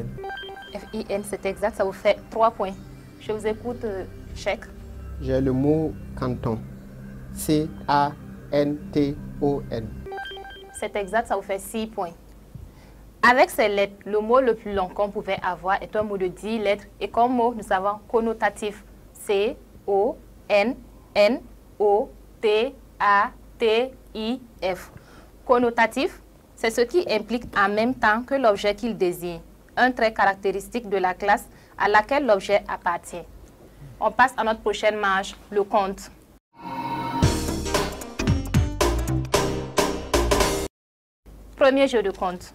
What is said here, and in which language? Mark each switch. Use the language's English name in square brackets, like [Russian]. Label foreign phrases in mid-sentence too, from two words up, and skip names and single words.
[French] F-I-N, c'est exact, ça vous fait 3 points. Je vous écoute, Cheikh. J'ai le mot canton. C-A-N-T-O-N. C'est exact, ça vous fait 6 points. Avec ces lettres, le mot le plus long qu'on pouvait avoir est un mot de 10 lettres. Et comme mot, nous avons connotatif. C-O-N-N-O-T-A-T-I-F. Connotatif, c'est ce qui implique en même temps que l'objet qu'il désigne, un trait caractéristique de la classe à laquelle l'objet appartient. On passe à notre prochaine marche, le compte. Premier jeu de compte.